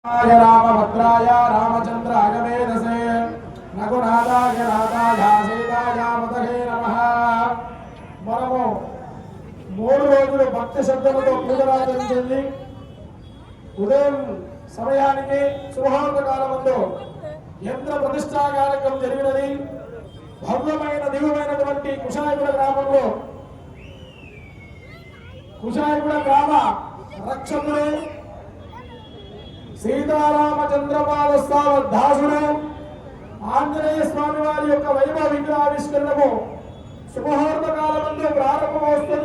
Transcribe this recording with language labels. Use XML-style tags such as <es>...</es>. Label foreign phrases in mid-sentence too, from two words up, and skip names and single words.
<sa>रामभद्राय रामचंद्राय वेदसे रघुनाथाय नाथाय सीताय मदहे नमः।</sa> <te>మనము 3 రోజులు భక్తి శ్రద్ధలతో పూజలాచరించింది. ఉదయం సమయానికి శుభముహూర్త కాలమందు యంత్ర ప్రతిష్టా కార్యక్రమం జరిగినది. భవ్యమైన దివ్యమైనటువంటి కుషాయగూడ గ్రామంలో కుషాయగూడ గ్రామ రక్షకులు సీతారామచంద్రపాద దాసుడు ఆంజనేయ స్వామి వారి యొక్క వైభవ విగ్రహావిష్కరణము శుభముహూర్త కాలమందు ప్రారంభమవుతుంది.</te>